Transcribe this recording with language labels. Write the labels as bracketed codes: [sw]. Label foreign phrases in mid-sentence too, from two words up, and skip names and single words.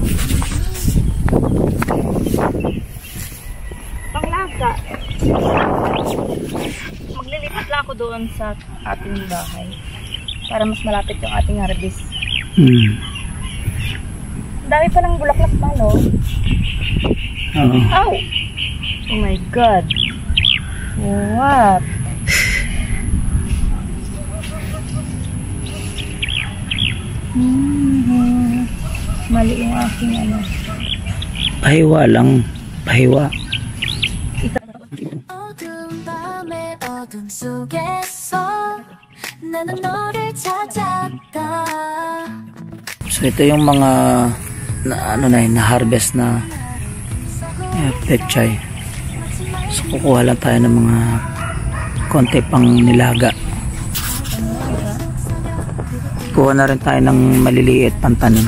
[tl] Panglaga. Maglilipat lang ako doon sa ating bahay. Para mas malapit yung ating harvest. Mm. Dami pa ng bulaklak pa, no? Oo. [en] Ow! Oh my God. What? [tl] Mali yung aking ano. Pahiwa lang. Pahiwa. [ko] 어두운 밤의 어둠 속에서 나는 너를 찾았다. [tl] So ito yung mga na-harvest na pechay. So kukuha lang tayo ng mga konti pang nilaga. Kuha na rin tayo ng maliliit pantanim.